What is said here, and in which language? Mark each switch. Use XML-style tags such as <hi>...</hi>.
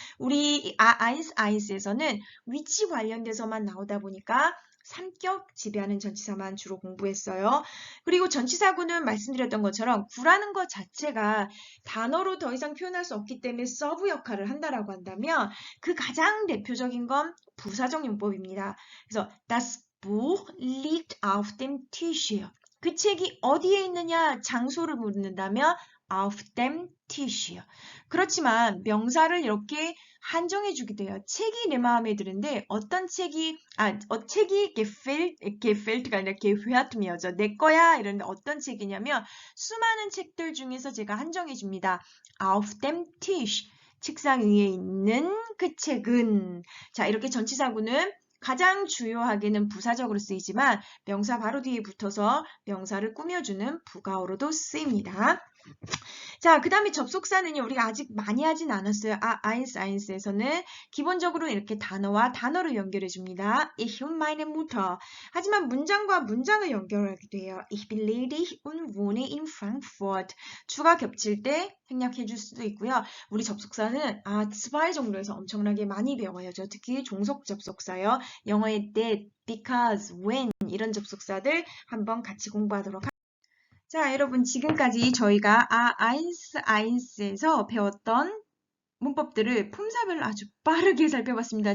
<ko>우리 아인스에서는 위치 관련돼서만 나오다 보니까 삼격 지배하는 전치사만 주로 공부했어요. 그리고 전치사구는 말씀드렸던 것처럼 구라는 것 자체가 단어로 더 이상 표현할 수 없기 때문에 서브 역할을 한다라고 한다면 그 가장 대표적인 건 부사적 용법입니다. 그래서</ko> <de>das Buch liegt auf dem Tisch.</de> <ko>그 책이 어디에 있느냐 장소를 묻는다면</ko> <de>auf dem Tisch.</de> <ko>그렇지만 명사를 이렇게 한정해 주기도 해요. 책이 내 마음에 드는데 어떤 책이 책이 gefällt가 아니라</ko> <de>gehört mir</de> <ko>죠. 내 거야 이런데 어떤 책이냐면 수많은 책들 중에서 제가 한정해 줍니다.</ko> <de>auf dem Tisch.</de> <ko>책상 위에 있는 그 책은 자 이렇게 전치사구는 가장 주요하게는 부사적으로 쓰이지만 명사 바로 뒤에 붙어서 명사를 꾸며주는 부가어로도 쓰입니다. 자, 그 다음에 접속사는요, 우리가 아직 많이 하진 않았어요. 아인스에서는 기본적으로 이렇게 단어와 단어를 연결해 줍니다.</ko> <de>Ich und meine Mutter.</de> <ko>하지만 문장과 문장을 연결하기도 해요.</ko> <de>Ich bin ledig und wohne in Frankfurt.</de> <ko>주가 겹칠 때 생략해 줄 수도 있고요. 우리 접속사는 zwei 정도에서 엄청나게 많이 배워요. 특히 종속 접속사요. 영어의 that, because, when 이런 접속사들 한번 같이 공부하도록 하겠습니다. 자, 여러분 지금까지 저희가 아인스에서 배웠던 문법들을 품사별로 아주 빠르게 살펴봤습니다.</ko>